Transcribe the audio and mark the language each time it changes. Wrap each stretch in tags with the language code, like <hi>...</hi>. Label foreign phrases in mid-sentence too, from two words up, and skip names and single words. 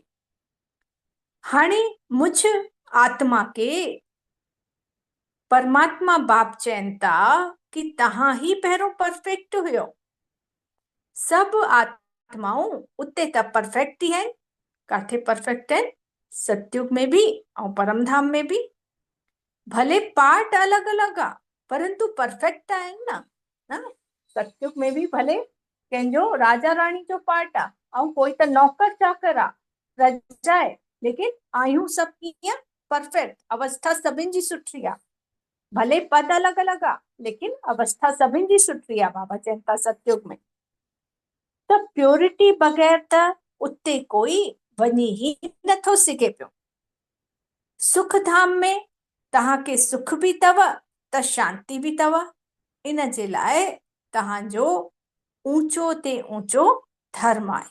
<sd>हाणे मुझ आत्मा खे परमात्मा बाप चवनि था कि तव्हां ही पहिरों परफेक्ट हुयो। सभु आत्माऊं उते त परफेक्ट ई आहिनि। काथे परफेक्ट आहिनि? सतयुग में बि ऐं परमधाम में बि। भले पार्ट अलग अलग आ परंतु परफेक्ट आहिनि न। न सतयुग में भी भले कंहिंजो राजा रानी जो पार्ट आ ऐं कोई त नौकर चाकर आ, प्रजा आहे, लेकिन आहियूं सभु कीअं परफेक्ट, अवस्था सभिनि जी सुठी आ। भले पद अलग अलग आ लेकिन अवस्था सभिनि जी सुठी आ, बाबा चवनि था सतयुग में। त प्योरिटी बग़ैर त उते कोई वञी ही नथो सघे पियो। सुख धाम में तव्हांखे सुख बि अथव त शांति बि अथव। इन जे लाइ तव्हांजो ऊंचो ते ऊंचो धर्म आहे।</sd>